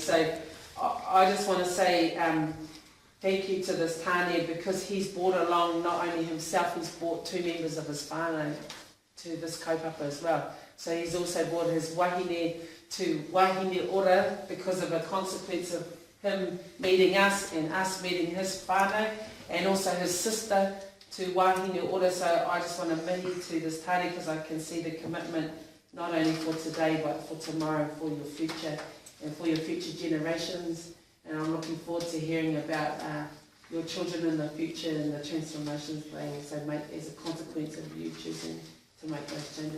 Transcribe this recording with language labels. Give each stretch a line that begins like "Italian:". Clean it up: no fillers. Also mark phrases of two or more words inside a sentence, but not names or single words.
English: So I just want to say thank you to this Tāne, because he's brought along not only himself, he's brought two members of his whānau to this kaupapa as well. So he's also brought his wahine to Hine Ora because of a consequence of him meeting us and us meeting his whānau, and also his sister to wāhine ora, so I just want to mihi to this tāne because I can see the commitment not only for today but for tomorrow, for your future and for your future generations. And I'm looking forward to hearing about your children in the future and the transformations they also make as a consequence of you choosing to make those changes.